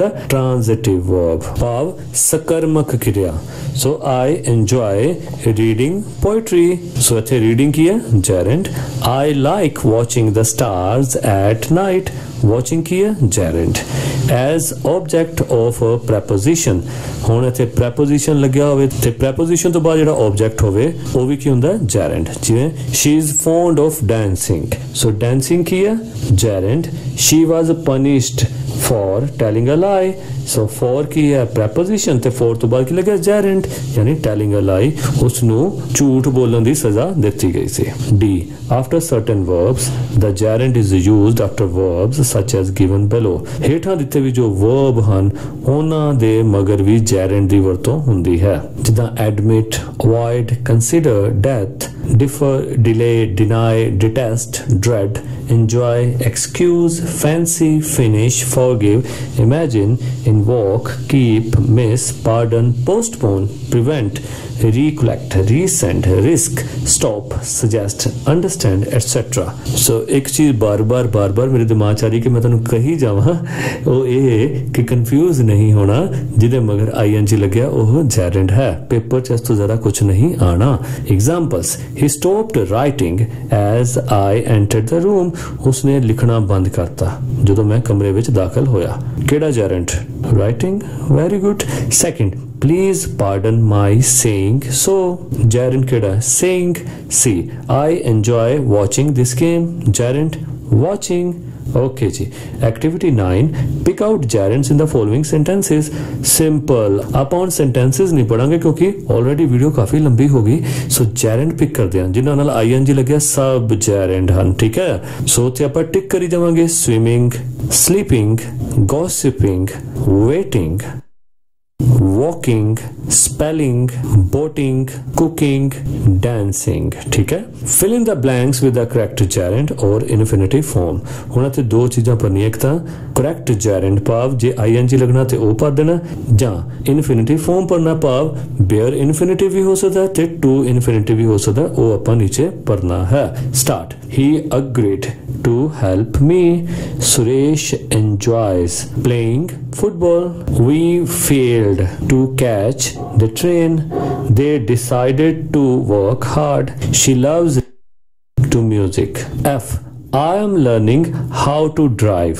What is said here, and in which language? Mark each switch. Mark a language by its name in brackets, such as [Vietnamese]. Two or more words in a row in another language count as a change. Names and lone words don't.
[English] transitive verb, [Punjabi] ਭਾਵ ਸਕਰਮਕ ਕਿਰਿਆ। [English] सो I enjoy reading poetry। [Punjabi] सो ਇੱਥੇ reading ਕੀ ਹੈ? [English] gerund। I like watching the stars at night। [Punjabi] watching ਕੀ ਹੈ? [English] gerund। as object of a preposition। [Punjabi] ਹੁਣ ਇੱਥੇ preposition ਲੱਗਿਆ ਹੋਵੇ ਤੇ preposition ਤੋਂ ਬਾਅਦ ਜਿਹੜਾ object ਹੋਵੇ ਉਹ ਵੀ ਕੀ ਹੁੰਦਾ? gerund। [English] ਜਿਵੇਂ she is fond of dancing। [Punjabi] so dancing ਕੀ ਹੈ? [English] gerund। she was punished for telling a lie। [Punjabi] ਸੋ ਫ਼ਾਰ ਕੀ ਹੈ ਪ੍ਰੈਪੋਜ਼ੀਸ਼ਨ ਤੇ ਫ਼ਾਰ ਤੋਂ ਬਾਅਦ ਕੀ ਲੱਗੇ ਜੇਰੇਂਟ ਯਾਨੀ [English] telling a lie, [Punjabi] ਉਸਨੂੰ ਝੂਠ ਬੋਲਣੇ ਕੀ ਸਜ਼ਾ ਦੀ ਗਈ ਸੀ। [English] D after certain verbs the gerund is used after verbs such as given below. [Punjabi] ਹੇਠਾਂ ਦਿੱਤੇ ਵੀ ਜੋ ਵਰਬ ਹਨ ਉਨ੍ਹਾਂ ਦੇ ਮਗਰ ਵੀ ਜੇਰੇਂਟ ਦੀ ਵਰਤੋਂ ਹੁੰਦੀ ਹੈ, ਜਿੱਦਾਂ ਐਡਮਿਟ, [English] avoid, consider, death, differ, delay, deny, detest, dread, enjoy, excuse, fancy, finish, forgive, imagine, invoke, keep, miss, pardon, postpone, prevent, recollect, resent, risk, stop, suggest, understand, etc. [Punjabi] So ਇੱਕ ਚੀਜ਼ ਬਾਰ ਬਾਰ ਮੇਰੇ ਦਿਮਾਗ਼ ਚ ਆ ਰਹੀ ਕਿ ਮੈਂ ਤੁਹਾਨੂੰ ਕਹੀ ਜਾਵਾਂ ਵੋ ਯੇ ਕਿ ਕਨਫ਼ਿਊਜ਼ ਨਹੀਂ ਹੋਣਾ, ਜਿਹਦੇ ਮਗਰ ING ਲੱਗਿਆ ਵੋ ਜੇਰੇਂਟ ਹੈ। ਪੇਪਰ ਚ ਇਸ ਤੋਂ ਜ਼ਰਾ ਕੁਝ ਨਹੀਂ ਆਣਾ। [English] एग्जाम्पल्स, he stopped writing as I entered the room। [Punjabi] ਉਸਨੇ ਲਿਖਣਾ ਬੰਦ ਕਰਤਾ ਜੋ ਮੈਂ ਕਮਰੇ ਵਿੱਚ ਦਾਖ਼ਲ ਹੋਇਆ। ਕਿਹੜਾ ਜੇਰੇਂਟ? ਰਾਈਟਿੰਗ। [English] very good. second, please pardon my saying so. [Punjabi] ਜੇਰੇਂਟ ਕਿਹੜਾ? ਸੇਇੰਗ। [English] C, I enjoy watching this game. gerund watching. OK ji. activity 9, pick out gerunds in the following sentences. [Punjabi] ਸਿੰਪਲ, ਆਪ ਔਨ ਸੈਂਟੈਂਸਿਜ਼ ਨਹੀਂ ਪੜ੍ਹਾਂਗੇ ਕਿਉਂਕਿ ਔਲਰੈਡੀ ਵੀਡੀਓ ਕਾਫ਼ੀ ਲੰਬੀ ਹੋਗੀ। ਸੋ ਜੇਰੇਂਟ ਪਿਕ ਕਰਤੇ ਹੈਂ ਜਿਨ੍ਹਾਂ ਨਾਲ ING ਲੱਗਿਆ ਸਭ ਜੇਰੇਂਟ ਹਨ, ਠੀਕ ਹੈ। ਸੋ ਤੇ ਆਪਾਂ ਟਿੱਕ ਕਰੀ ਜਾਵਾਂਗੇ। [English] swimming, sleeping, gossiping, waiting, walking, spelling, boating, cooking, dancing, [Punjabi] ਠੀਕ ਹੈ। [English] fill in the blanks with the correct gerund or infinitive form. [Punjabi] ਹੁਣ ਇੱਥੇ ਦੋ ਚੀਜ਼ਾਂ ਭਰਨੀਆਂ, ਇੱਕ ਤਾਂ [English] correct gerund [Punjabi] ਭਾਵ ਜੇ ING ਲੱਗਣਾ ਤੇ ਓ ਭਰ ਦੇਣਾ, ਜਾਂ [English] infinitive form [Punjabi] ਭਰਨਾ ਭਾਵ [English] bare infinitive [Punjabi] ਵੀ ਹੋ ਸਕਦਾ ਹੈ ਤੇ [English] to infinitive [Punjabi] ਵੀ ਹੋ ਸਕਦਾ ਹੈ, ਓ ਆਪਾਂ ਨੀਚੇ ਭਰਨਾ ਹੈ। ਸਟਾਰਟ। [English] he agreed to help me. Suresh enjoys playing football. We failed to catch the train. They decided to work hard. She loves to music. F, I am learning how to drive.